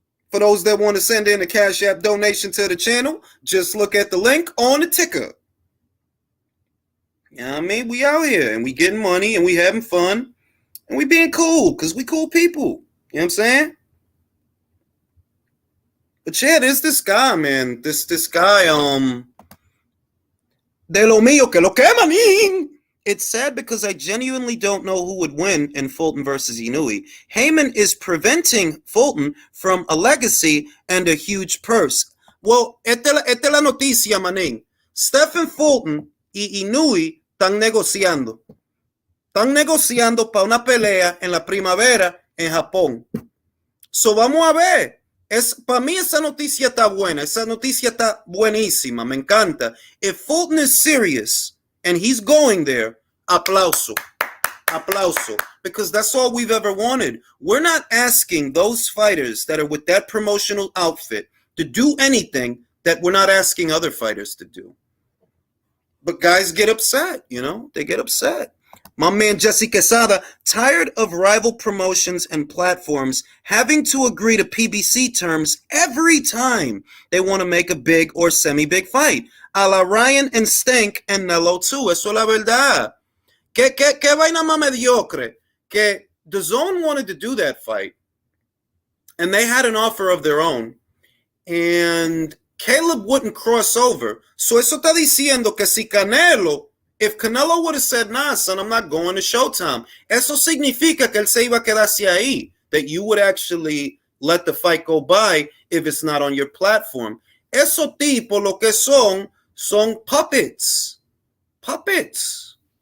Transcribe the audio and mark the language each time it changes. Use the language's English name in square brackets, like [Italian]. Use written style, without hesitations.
[English] For those that want to send in a Cash App donation to the channel, just look at the link on the ticker. You know what I mean? We out here and we getting money and we having fun and we being cool because we cool people. You know what I'm saying? But yeah, there's this guy, man. This guy, [Spanish] de lo mío que lo que manín. [English] It's sad because I genuinely don't know who would win in Fulton versus Inoue. Heyman is preventing Fulton from a legacy and a huge purse. [Spanish] Well, esta es la noticia, manín. Stephen Fulton y Inoue están negociando. Están negociando para una pelea en la primavera en Japón. So vamos a ver. Para mí esa noticia está buena. Esa noticia está buenísima. Me encanta. [English] If Fulton is serious and he's going there, [Spanish] aplauso. Aplauso. [English] Because that's all we've ever wanted. We're not asking those fighters that are with that promotional outfit to do anything that we're not asking other fighters to do. But guys get upset, you know? They get upset. My man Jesse Quesada, tired of rival promotions and platforms having to agree to PBC terms every time they want to make a big or semi-big fight. A la Ryan and Stank and Nello too. [Spanish] Eso es la verdad. Que vaina más mediocre. Que [English] the Zone wanted to do that fight. And they had an offer of their own. And Caleb wouldn't cross over. [Spanish] So eso está diciendo que si Canelo... [English] If Canelo would have said, nah, son, I'm not going to Showtime, [Spanish] eso significa que él se iba a quedarse ahí, [English] that you would actually let the fight go by if it's not on your platform. [Spanish] Esos tipos lo que son puppets. Puppets.